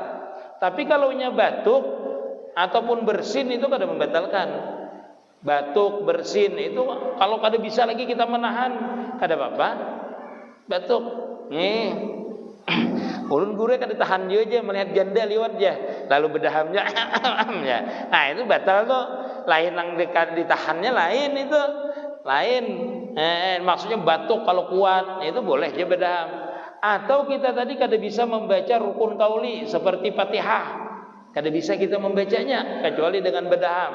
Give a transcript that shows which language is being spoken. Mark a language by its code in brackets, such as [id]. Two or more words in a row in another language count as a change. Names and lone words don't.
[bjn] Tapi kalau nya batuk ataupun bersin itu kada membatalkan. Batuk, bersin itu kalau kada bisa lagi kita menahan, kada apa-apa. Batuk. Ulun gure kada tahan dia aja melihat janda liwat aja, lalu berdahamnya ya. Nah, itu batal tuh. Lain yang ditahannya lain itu. Lain. Maksudnya batuk kalau kuat, itu boleh aja berdaham. Atau kita tadi kada bisa membaca rukun qauli seperti Fatihah, kada bisa kita membacanya kecuali dengan berdaham.